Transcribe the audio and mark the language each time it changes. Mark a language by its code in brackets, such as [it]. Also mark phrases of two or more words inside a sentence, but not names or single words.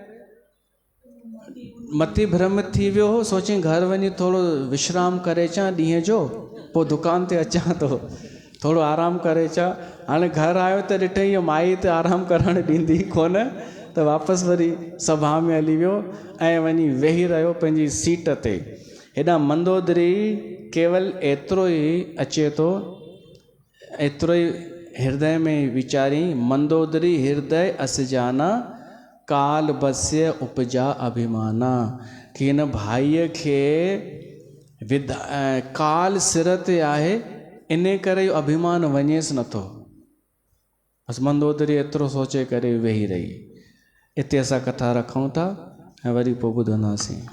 [sd] मती भ्रमित थी वियो हो, सोची घर वञी थोरो विश्राम करे अचां ॾींहं जो, पोइ दुकान ते अचां थो, थोरो आराम करे अचां। हाणे घर आयो त ॾिठई माई त आराम करणु ॾींदी कोन, त वापसि वरी सभा में हली वियो ऐं वञी वेही रहियो पंहिंजी सीट ते। हेॾा मंदोदरी केवल एतिरो ई अचे थो, एतिरो ई हृदय में वीचारी, [awa] मंदोदरी हृदय असजाना काल बस्य उपजा अभिमाना, [sd] कि हिन भाईअ खे काल सिर ते आहे, इन करे अभिमान वञेसि नथो। बसि मंदोदरी एतिरो सोचे करे वेही रही। हिते असां कथा रखूं था ऐं वरी पोइ ॿुधंदासीं।